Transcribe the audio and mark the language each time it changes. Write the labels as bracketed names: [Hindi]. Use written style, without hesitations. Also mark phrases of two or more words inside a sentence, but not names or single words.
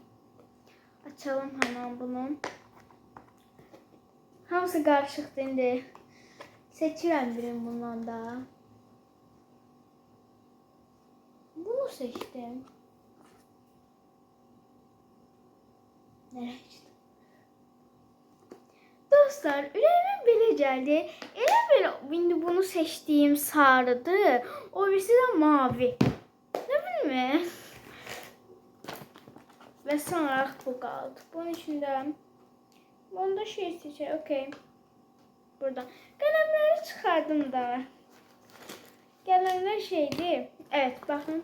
[Turkish] Açalım hemen bunu. Hamısı karışıktı indi. [Azerbaijani] Seçirəm birim bundan da. [Turkish] Bunu seçtim. Nereye gitti? [Azerbaijani] Dostlar, ürəyimə belə gəldi. Elə belə indi bunu seçdiyim sarıdır. O birisi də mavi. [Turkish] Ne bileyim. Ve son olarak bu kaldı. Bunun içinde bunda şey seçelim. Okey. Buradan. Kalemleri çıkardım da. Kalemler şeydi. Evet bakın.